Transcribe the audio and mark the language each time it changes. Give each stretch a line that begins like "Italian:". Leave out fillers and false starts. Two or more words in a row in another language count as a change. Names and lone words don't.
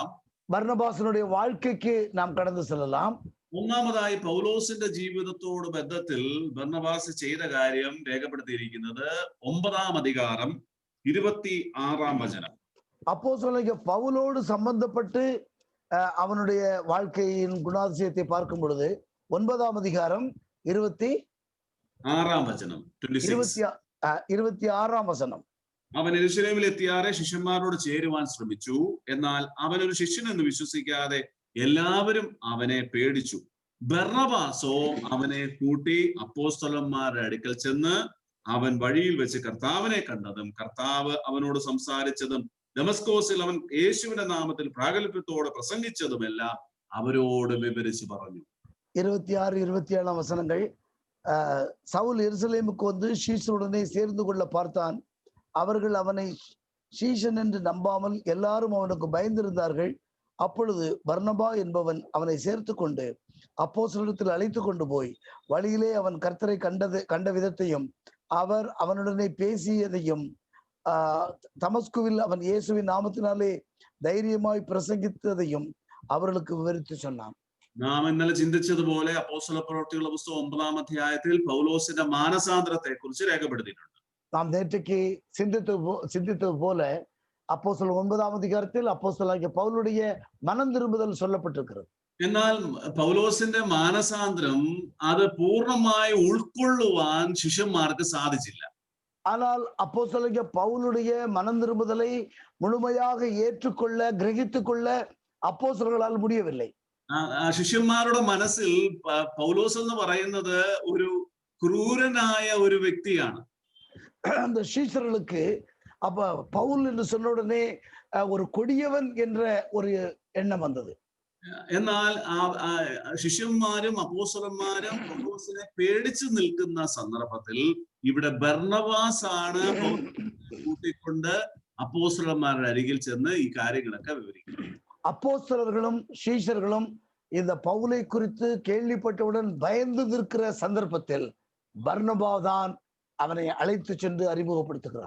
Tamil: பர்னபாசனுடைய வாழ்க்கைக்கு நாம் கடந்து செல்லலாம்.
Malayalam: ഒന്നാമതായി പൗലോസിന്റെ ജീവിതത്തോട് ബന്ധത്തിൽ ബർന്നബാസ് ചെയ്ത കാര്യം രേഖപ്പെടുത്തിയിരിക്കുന്നത് 9-ാം അധികാരം 26-ാം വചനം.
Tamil: அப்போஸ்தலனாகிய பவுலோடு சம்பந்தப்பட்டு அவனுடைய வாழ்க்கையின் குணாதிசயத்தை பார்க்கும் பொழுது 9-ாம் அதிகாரம்
Malayalam: 26-ാം വചനം 26-ാം വചനം. അവൻ യെരൂശലേമിൽ എത്തിയാറെ ശിഷ്യന്മാരോട് ചേരുവാൻ ശ്രമിച്ചു. എന്നാൽ അവൻ ഒരു ശിഷ്യനെന്ന് വിശ്വസിക്കാതെ എല്ലാവരും അവനെ പേടിച്ചു. ബർന്നബാസോ അവനെ കൂട്ടി അപ്പോസ്തലന്മാരുടെ അടുക്കൽ ചെന്ന് അവൻ വഴിയിൽ വെച്ച് കർത്താവിനെ കണ്ടതും കർത്താവ് അവനോട് സംസാരിച്ചതും ദമസ്കോസിൽ അവൻ യേശുവിന്റെ നാമത്തിൽ പ്രാഗൽഭ്യത്തോടെ പ്രസംഗിച്ചതുമെല്ലാം അവരോട് വിവരിച്ചു പറഞ്ഞു.
Tamil: 26-27 வசனங்கள். சவுல் எருசலேமுக்கு வந்து ஷீஷனுடனே சேர்ந்து கொள்ள பார்த்தான். அவர்கள் அவனை ஷீஷன் என்று நம்பாமல் எல்லாரும் அவனுக்கு பயந்திருந்தார்கள். அப்பொழுது பர்னபா என்பவன் அவனை சேர்த்து கொண்டு அப்போஸ்தலரிடத்தில் அழைத்து கொண்டு போய் வழியிலே அவன் கர்த்தரை கண்ட விதத்தையும் அவர் அவனுடனே பேசியதையும் தமஸ்குவில் அவன் இயேசுவின் நாமத்தினாலே தைரியமாய் பிரசங்கித்ததையும் அவர்களுக்கு விவரித்து சொன்னான்.
Malayalam: നാം ഇന്നലെ ചിന്തിച്ചതുപോലെ അപ്പോസ്തല പ്രവൃത്തികളുടെ പുസ്തകം 9-ാം അധ്യായത്തിൽ പൗലോസിന്റെ മാനസാന്തരത്തെ കുറിച്ച് രേഖപ്പെടുത്തിയിട്ടുണ്ട്.
Tamil: நாம் நேற்றைக்கு சிந்தித்தது போல அப்போஸ்தலர் 9-ாம் அதிகாரத்தில் அப்போஸ்தலனாகிய பவுலுடைய மனம் திரும்புதல் சொல்லப்பட்டிருக்கிறது.
Malayalam: എന്നാൽ പൗലോസിന്റെ മാനസാന്തരം അത് പൂർണ്ണമായി ഉൾക്കൊള്ളുവാൻ ശിഷ്യന്മാർക്ക് സാധിച്ചില്ല.
Tamil: ஆனால் அப்போஸ்தலனாகிய பவுலுடைய மனம் திரும்புதலை முழுமையாக ஏற்றுக்கொள்ள கிரகித்துக் கொள்ள அப்போஸ்தலர்களால் முடியவில்லை.
Malayalam: ശിഷ്യന്മാരുടെ മനസ്സിൽ പൗലോസ് എന്ന് പറയുന്നത് ഒരു ക്രൂരനായ ഒരു വ്യക്തിയാണ്.
Tamil: அந்த சீஷர்களுக்கு அப்ப பவுல் என்று சொன்ன உடனே ஒரு கொடியவன் என்ற ஒரு எண்ணம் வந்தது.
Malayalam: എന്നാൽ ശിഷ്യന്മാരും അപ്പോസ്തലന്മാരും പൗലോസിനെ പേടിച്ചു നിൽക്കുന്ന സന്ദർഭത്തിൽ ഇവിടെ ബർന്നബാസ് ആണ് കൂട്ടിക്കൊണ്ട് അപ്പോസ്തലന്മാരുടെ അരികിൽ ചെന്ന് ഈ കാര്യങ്ങളൊക്കെ വിവരിക്കും.
Tamil: அப்போஸ்தலர்களும் சீஷர்களும் இந்த பவுலை குறித்து கேள்விப்பட்டவுடன் பயந்து நிற்கிற சந்தர்ப்பத்தில் பர்னபா தான் அவனை அழைத்து சென்று அறிமுகப்படுத்துகிறார்.